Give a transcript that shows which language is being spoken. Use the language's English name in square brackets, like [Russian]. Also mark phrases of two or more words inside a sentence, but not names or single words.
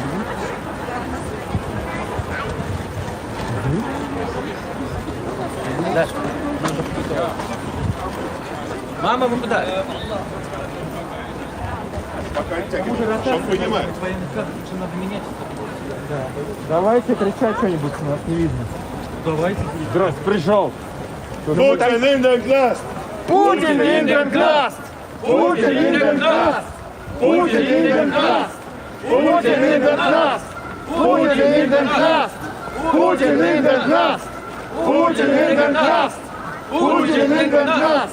[Russian] Мама, вы куда? Он понимает. Давайте кричать что-нибудь, у нас не видно. Давайте. Здравствуй, пришел. [German] Putin in den Knast! Putin in den Knast! Putin in den Knast! Putin in den Knast! Putin in den Knast! Putin in den Knast! Putin in den Knast! Putin in den Knast! Putin in den Knast!